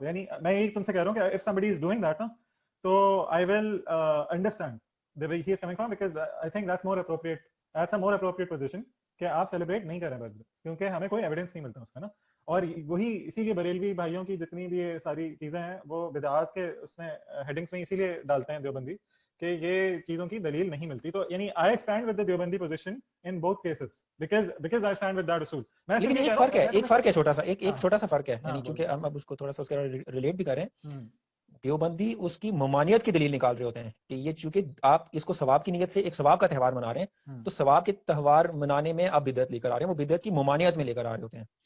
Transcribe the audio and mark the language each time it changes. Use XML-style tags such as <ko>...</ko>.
<ur>یعنی میں یہی تم سے کہہ رہا ہوں کہ</ur> <en>if somebody is doing that,</en> <ur>تو</ur> <en>I will understand the way he is coming from, because I think that's a more appropriate position</en> <ur>کہ آپ سیلیبریٹ نہیں کریں برتھ ڈے, کیونکہ ہمیں کوئی ایویڈنس نہیں ملتا اس کا نا. اور وہی اسی لیے بریلوی بھائیوں کی جتنی بھی یہ ساری چیزیں ہیں وہ بدعات کے اس میں ہیڈنگس میں اسی لیے ڈالتے ہیں دیوبندی, کہ یہ چیزوں کی دلیل نہیں ملتی. تو یعنی</ur> <en>I stand with the Deobandi position in both cases because I stand with that اصول.</en> <ur>لیکن ایک فرق ہے چھوٹا سا, ایک چھوٹا سا فرق ہے, یعنی چونکہ ہم اب اس کو تھوڑا سا اس کا ریلیٹ بھی کریں. دیوبندی اس کی ممانعت کی دلیل نکال رہے ہوتے ہیں کہ یہ چونکہ آپ اس کو ثواب کی نیت سے ایک ثواب کا تہوار منا رہے ہیں, تو ثواب کے تہوار منانے میں آپ بدعت لے کر آ رہے ہیں, وہ بدعت کی ممانعت میں لے کر آ رہے ہوتے ہیں.</ur>